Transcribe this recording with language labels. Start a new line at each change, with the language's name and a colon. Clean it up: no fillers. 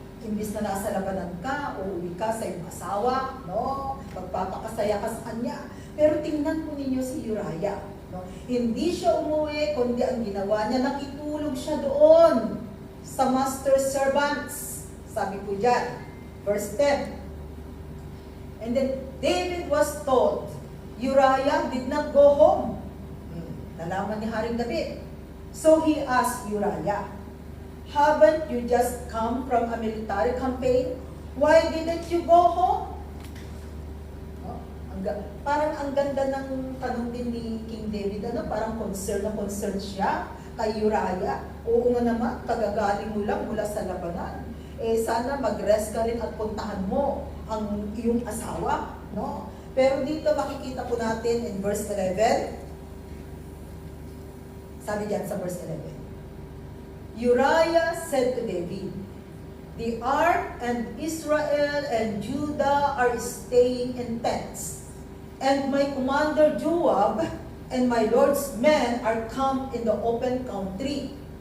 Filipino: Imbis na nasa labanan ka, uuwi ka sa iyong asawa, no? Magpapakasaya ka sa kanya. Pero tingnan po ninyo si Uriah. No? Hindi siya umuwi, kundi ang ginawa niya, nakitulog siya doon sa master servants. Sabi po dyan, verse 10.
English: And then David was told, Uriah did not go home.
Filipino: Nalaman ni Haring David.
English: So he asked Uriah, haven't you just come from a military campaign? Why didn't you go home?
Filipino: Oh, parang ang ganda ng tanong din ni King David, ano? Parang concern na concern siya kay Uriah. Oo nga naman, kagagaling mo lang mula sa labanan. Eh sana mag-rest ka rin at puntahan mo ang iyong asawa, no? Pero dito makikita po natin in verse 11,
English: sabi diyan sa verse 11, Uriah said to David, the ark and Israel and Judah are staying in tents, and my commander Joab and my Lord's men are camped in the open country.